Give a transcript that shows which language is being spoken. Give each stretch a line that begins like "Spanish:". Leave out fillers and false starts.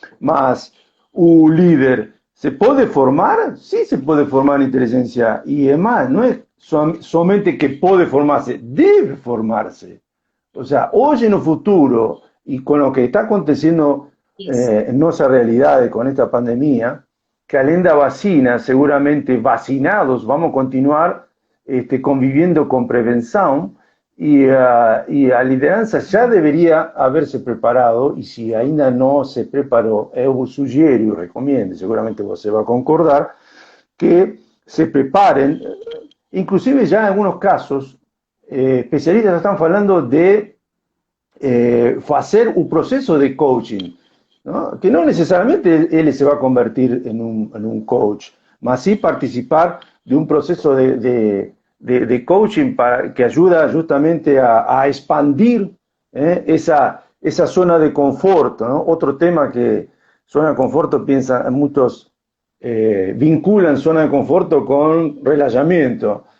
Spanish: Mas, ¿un líder se puede formar? Sí, se puede formar en inteligencia. Y es más, no es solamente que puede formarse, debe formarse. O sea, hoy en el futuro, y con lo que está aconteciendo
Portuguese: Isso.
Spanish: en nuestra realidad con esta pandemia,
Portuguese: que além da vacina, seguramente vacinados,
Spanish: vamos a continuar conviviendo con prevención
Portuguese: y a liderança já deveria haberse preparado, e se ainda não se preparou, eu sugiro e recomendo, seguramente você vai concordar, que se preparem, inclusive já em alguns casos, especialistas estão falando de fazer o processo de coaching, ¿no?
Spanish: Que no necesariamente él se va a convertir en un coach, mas sí participar de un proceso de coaching que ayuda justamente a expandir esa zona de confort, ¿no? Otro tema que zona de confort, muchos vinculan zona de confort con relajamiento.